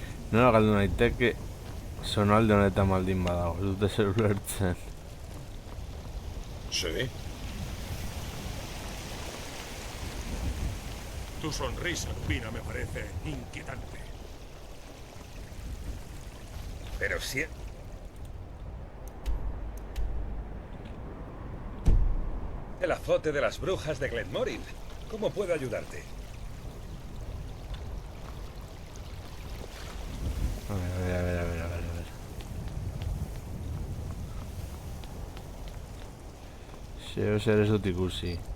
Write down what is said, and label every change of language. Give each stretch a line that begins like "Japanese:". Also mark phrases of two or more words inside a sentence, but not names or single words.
Basque: Nola galdu naiteke zonalde honetan maldin badago, ez dute zer ulertzen.
Spanish: Sí. Tu sonrisa, Lupina, me parece inquietante. Pero si... El azote de las brujas de Glenmoril. ¿Cómo puedo ayudarte? A ver.
Basque: Zeo zer ez dut ikusi.